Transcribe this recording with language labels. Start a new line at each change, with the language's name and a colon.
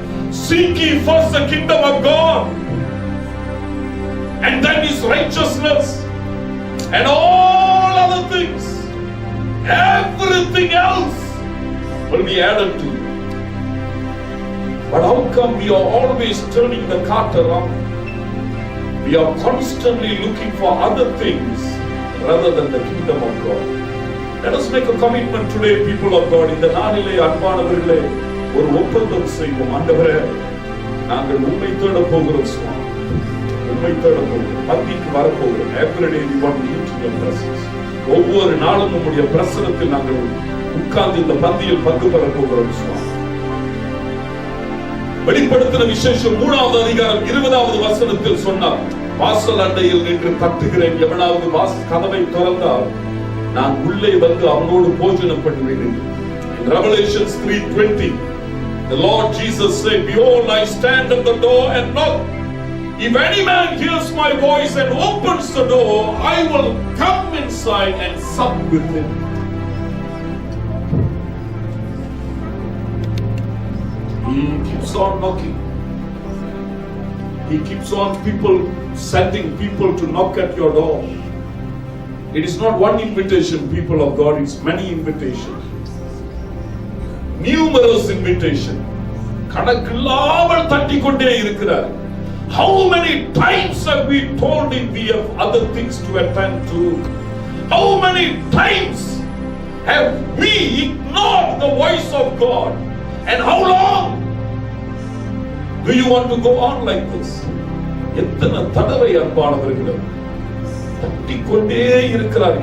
English: Seek ye first the kingdom of God, and then his righteousness, and all other things, everything else will be added to you. But how come we are always turning the cart around? We are constantly looking for other things rather than the kingdom of God. Let us make a commitment today, people of God.
Tamil: இந்த நாளிலே அன்பானவர்களே ஒரு ஒப்பந்தம் செய்வோம். ஆண்டவரே, நாங்கள் உம்மை தேட போகிறோம் சுவாமி, உம்மை தேட போகிறோம், பந்திக்கு வர போகிறோம்.
English: Every day we want to eat in your presence.
Tamil: ஒவ்வொரு நாளும் உம்முடைய பிரசன்னத்தில் நாங்கள் உட்கார்ந்து இந்த பந்தியில் பங்கு பெற போகிறோம் சுவாமி. வெளிப்படுத்தின விசேஷம் 3வது அதிகாரம் 20வது வசனத்தில் சொன்னார், வாசல் அண்டையில் நின்று தட்டுகிறேன், எவனாவது கதவை திறந்தால் நான் உள்ளே வந்து அவனோடு போஜனம் பண்ணுவேன்.
English: In Revelation 3:20, the Lord Jesus said, behold, I stand at the door and knock. If any man hears my voice and opens the door, I will come inside and sup with him. He keeps on knocking. He keeps on sending people to knock at your door. It is not one invitation, people of God, it's many invitations. Numerous invitations.
Tamil: கணக்கில்லாமல் தட்டிக் கொண்டே இருக்கிறார்.
English: How many times have we told him we have other things to attend to? How many times have we ignored the voice of God? And how long do you want to go on like this?
Tamil: எத்தனை தடவை அன்பானவர்களே தட்டிக்கொண்டே இருக்கிறார்.